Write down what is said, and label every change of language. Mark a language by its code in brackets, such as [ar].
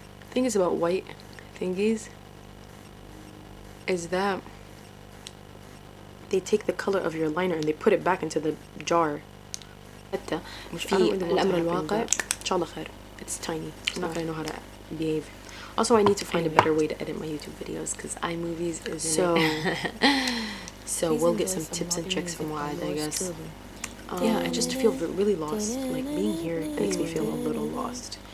[en] Thing is about white thingies is that they take the color of your liner and they put it back into the jar. [ar] في الأمر الواقع إن شاء الله خير. [en] It's tiny. I'm not gonna know how to behave. Also, I need to find a better way to edit my YouTube videos because iMovies is so we'll get some tips and tricks from Wad, I guess. Yeah, I just feel really lost. Like being here makes me feel a little lost.